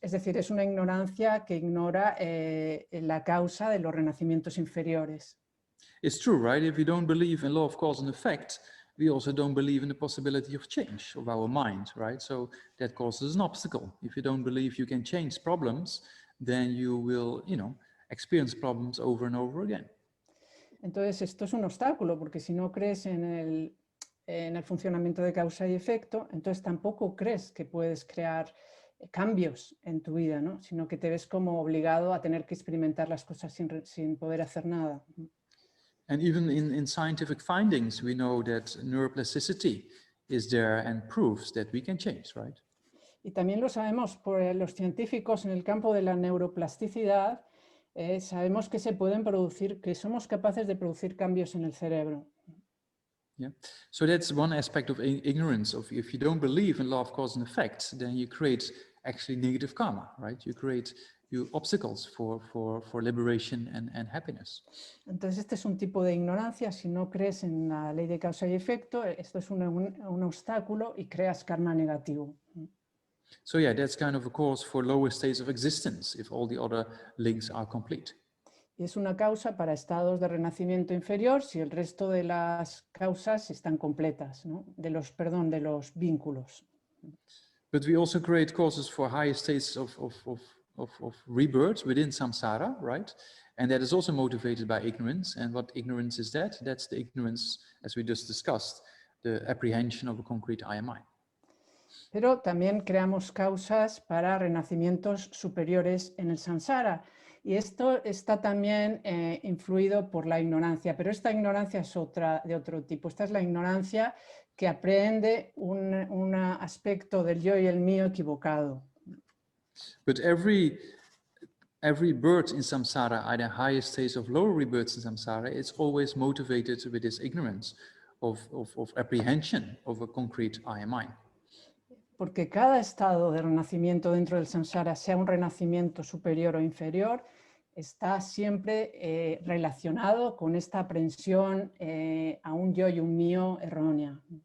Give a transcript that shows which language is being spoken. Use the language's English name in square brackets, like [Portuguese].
[Spanish] Es decir, es una ignorancia que ignora la causa de los renacimientos inferiores. [English] It's true, right? If you don't believe in law of cause and effect, we also don't believe in the possibility of change of our mind, right? So that causes an obstacle. If you don't believe you can change problems, then you will, experience problems over and over again. [Spanish] Entonces esto es un obstáculo, porque si no crees en el funcionamiento de causa y efecto, entonces tampoco crees que puedes crear cambios en tu vida, ¿no? Sino que te ves como obligado a tener que experimentar las cosas sin poder hacer nada. [English] And even in scientific findings, we know that neuroplasticity is there and proves that we can change, right? [Spanish] Y también lo sabemos por los científicos en el campo de la neuroplasticidad, sabemos que se pueden producir, que somos capaces de producir cambios en el cerebro. [English] Yeah, so that's one aspect of ignorance. Of if you don't believe in law of cause and effect, then you create actually negative karma, right? You create obstacles for liberation and happiness. [Spanish] Entonces este es un tipo de ignorancia. Si no crees en la ley de causa y efecto, esto es un obstáculo y creas karma negativo. [English] So yeah, that's kind of a cause for lower states of existence if all the other links are complete. [Spanish] Y es una causa para estados de renacimiento inferior si el resto de las causas están completas, ¿no? de los vínculos. [English] But we also create causes for higher states of rebirth within samsara, right? And that is also motivated by ignorance. And what ignorance is that? That's the ignorance, as we just discussed, the apprehension of a concrete I am I. [Spanish] Pero también creamos causas para renacimientos superiores en el samsara. Y esto está también influido por la ignorancia, pero esta ignorancia es de otro tipo. Esta es la ignorancia que aprende un aspecto del yo y el mío equivocado. [English] But every birth in samsara, either higher states of lower rebirths in samsara, it's always motivated with this ignorance of apprehension of a concrete I am I. [Spanish] Porque cada estado de renacimiento dentro del samsara, sea un renacimiento superior o inferior, está siempre relacionado con esta aprensión a un yo y un mío errónea.